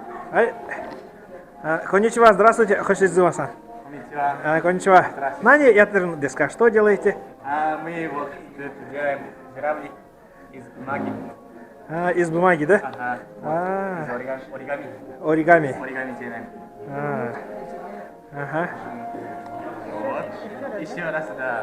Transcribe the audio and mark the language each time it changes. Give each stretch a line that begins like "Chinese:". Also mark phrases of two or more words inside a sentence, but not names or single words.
Russian: Конничева, здравствуйте, Хошидзума-сан.
Japanese: こんにちは。何やってるですか?
Russian: Что делаете? Мы вот делаем журавли из бумаги. Из бумаги, да? Ага. А, Из оригами. оригами. Оригами делаем. Ага. Вот. Еще раз, да.